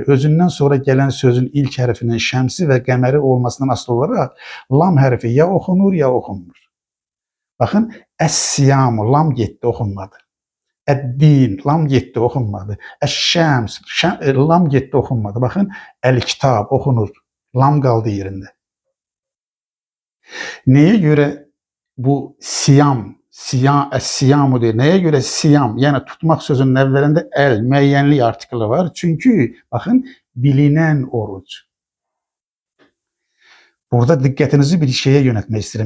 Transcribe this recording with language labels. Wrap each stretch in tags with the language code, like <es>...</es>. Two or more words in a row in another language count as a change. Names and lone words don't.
<az>Özündən sonra gələn sözün ilk hərfinin şəmsi və qəməri olmasından asılı olaraq lam hərfi ya oxunur, ya oxunmur. Baxın, əs-siyamu lam getdi, oxunmadı. Əd-din lam getdi, oxunmadı. Əş-şəms lam getdi, oxunmadı. Baxın, əl-kitab oxunur. Lam qaldı yerində.</az> <tr>Neye göre bu siyam, siyamu deyir. Neye göre siyam?</tr> <az>Yani tutmak sözünün əvvəlində el, müəyyənlik artikli var.</az> <tr>Çünkü bakın bilinen oruç. Burada dikkatinizi bir şeye yönetmek isterim.</tr>